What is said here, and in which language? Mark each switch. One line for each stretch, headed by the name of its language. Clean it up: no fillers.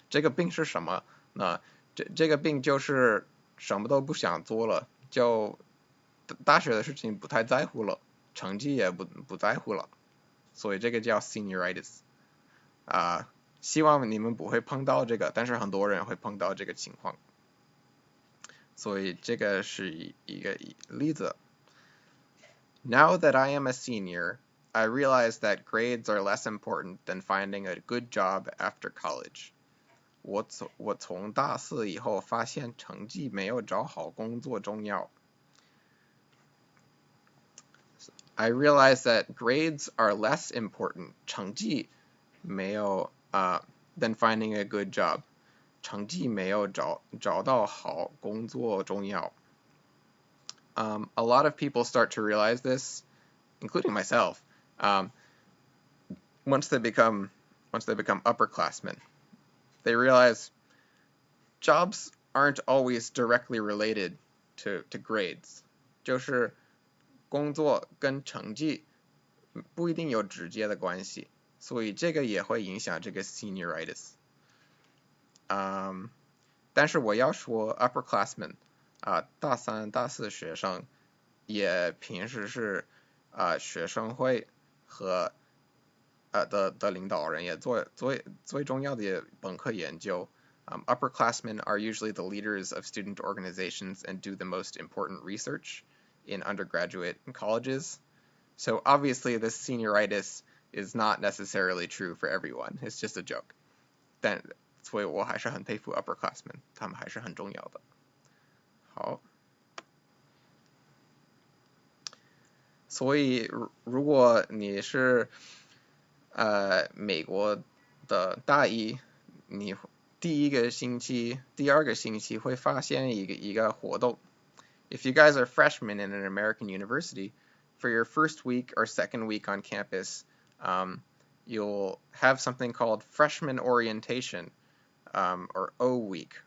Chinese: 这个病是什么呢？这个病就是什么都不想做了，就大学的事情不太在乎了，成绩也不在乎了，所以这个叫 senioritis。希望你们不会碰到这个，但是很多人会碰到这个情况，所以这个是一个例子。
English: Now that I am a senior, I realized that grades are less important than finding a good job after college.
Chinese: 我从大四以后发现成绩没有找好工作重要。
English: I realized that grades are less important.
Chinese: 成绩没有
English: than finding a good job.
Chinese: 成绩没有找到好工作重要。
English: A lot of people start to realize this, including myself, once they become upperclassmen. They realize jobs aren't always directly related to grades.
Chinese: 就是工作跟成绩不一定有直接的关系，所以这个也会影响这个 senioritis。但是我要说 upperclassmen 大三、大四学生也平时是学生会和的领导人也做最重要的本科研究。
English: Upperclassmen are usually the leaders of student organizations and do the most important research in undergraduate colleges. So obviously this senioritis is not necessarily true for everyone. It's just a joke.
Chinese: 所以我还是很佩服 upperclassmen， 他们还是很重要的。好，所以如果你是美国的大一，你第二个星期会发现一个活动。
English: If you guys are freshmen in an American university, for your first week or second week on campus, you'll have something called freshman orientation, or O week.